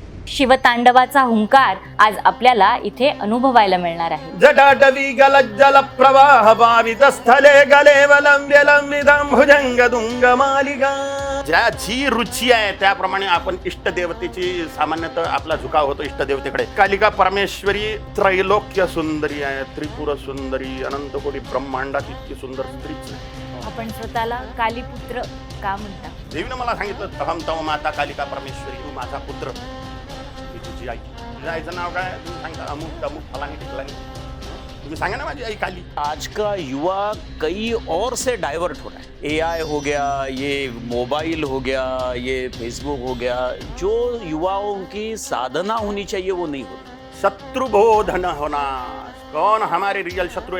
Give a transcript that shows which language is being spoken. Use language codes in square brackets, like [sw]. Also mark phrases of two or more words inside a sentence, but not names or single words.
[mr] शिवतांडवाचा हुंकार आज आपल्याला इथे अनुभवायला मिळणार आहे. [sa] जटाटवी गलज्जल प्रवाह भावित स्थले गले वलंब्यलंबितं भुजंग दुंग मालिका. [mr] ज्याची रुची आहे त्याप्रमाणे आपण इष्टदेवतेची सामान्यतः आपला झुकाव होतो इष्टदेवतेकडे. कालिका परमेश्वरी त्रैलोक्य सुंदरी आहे, त्रिपुर सुंदरी, अनंतकोटी ब्रह्मांडात इतकी सुंदर स्त्रीच आहे. आपण स्वतःला कालीपुत्र का म्हणता? देवीनं मला सांगितलं, [sa] अहम तव माता कालिका परमेश्वरी, [mr] तू माझा पुत्र, मी तुझी आई. तुझ्या आईचं नाव काय? तुम्ही सांगता अमुक तमुक फलानी टिकलानी. तुम्ही सांगा ना माझी आई काली. [hi] आज का युवा कई और से डाइवर्ट हो रहा है. एआई हो गया, ये मोबाइल हो गया, ये फेसबुक हो गया. जो युवाओं की साधना होनी चाहिए वो नहीं हो रही. शत्रुबोधन होना. कौन हमारे रियल शत्रु है?